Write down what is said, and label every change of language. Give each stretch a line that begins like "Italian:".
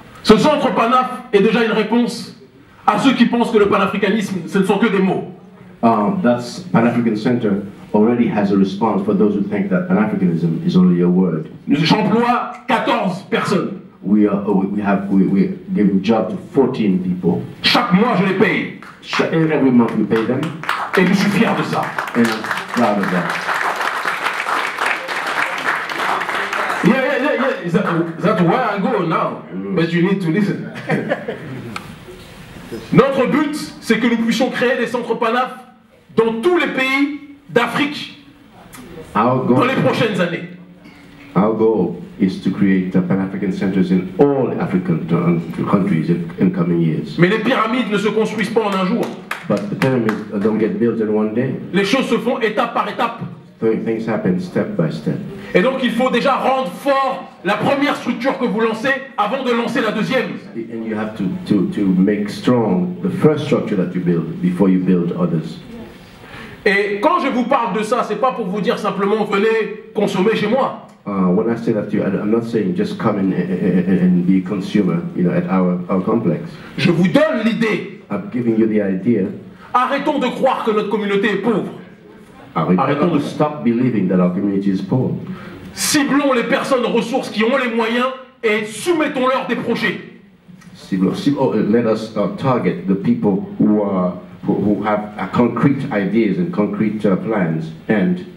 French: ce centre panaf est déjà une réponse à ceux qui pensent que le panafricanisme, ce ne sont que des mots.
English: That's Pan-African Center already has a response for those who think that Pan-Africanism is only a word.
French: J'emploie 14 personnes.
English: We're giving job to 14 people.
French: Chaque mois, je les paye.
English: Every month we pay them.
French: Et je suis fier de ça.
English: And I'm proud of that. That's where I go now. But you need to listen.
French: Notre but, c'est que nous puissions créer des centres panaf dans tous les pays d'Afrique dans les prochaines années.
English: Our goal is to create Pan-African centers in all African countries in coming years.
French: Mais les pyramides ne se construisent pas en un jour.
English: But the pyramids don't get built in one day.
French: Les choses se font étape par étape.
English: Things happen step by step.
French: Et donc il faut déjà rendre fort la première structure que vous lancez avant de lancer la deuxième.
English: And you have to make strong the first structure that you build before you build others.
French: Et quand je vous parle de ça, c'est pas pour vous dire simplement venez consommer chez moi.
English: When I say that to you, I'm not saying just come in and be a consumer, at our complex.
French: Je vous donne l'idée.
English: I'm giving you the idea.
French: Arrêtons de croire que notre communauté est pauvre. Arrêtons de
English: stop believing that our community is poor.
French: Ciblons les personnes ressources qui ont les moyens et soumettons-leur des projets.
English: Let us target the people who have concrete ideas and concrete plans and